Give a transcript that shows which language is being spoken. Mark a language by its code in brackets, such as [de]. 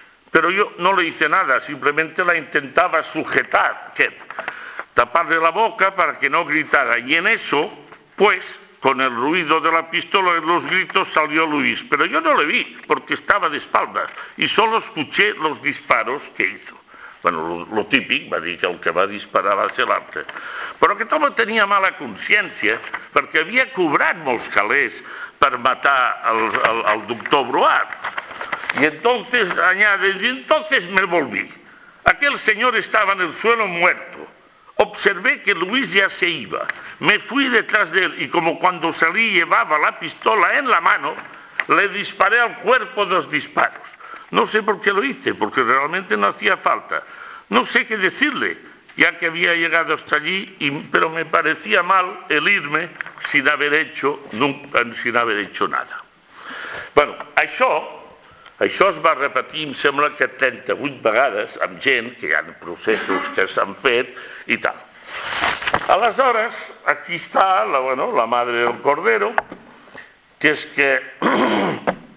[es] Pero yo no le hice nada, simplemente la intentaba sujetar, ¿qué? Taparle la boca para que no gritara. Y en eso, pues, con el ruido de la pistola y los gritos salió Luis. Pero yo no le vi, porque estaba de espaldas. Y solo escuché los disparos que hizo. [ca] Bueno, lo típico, va a dir que el que va a disparar va a ser l'altre. Però aquest home tenia mala consciència perquè havia cobrat molts calés per matar el doctor Broat. [es] I entonces añade, y entonces me volví. Aquel señor estaba en el suelo muerto. Observé que Luis ya se iba. Me fui detrás de él y como cuando salí llevaba la pistola en la mano, le disparé al cuerpo dos disparos. No sé por qué lo hice, porque realmente no hacía falta. No sé qué decirle, ya que había llegado hasta allí, pero me parecía mal el irme sin haber hecho nunca, sin haber hecho nada. [ca] Bueno, això es va repetir, em sembla que 38 vegades, amb gent, que hi ha processos que s'han fet i tal. Aleshores, aquí està [es] la madre del cordero, [ca] que és que...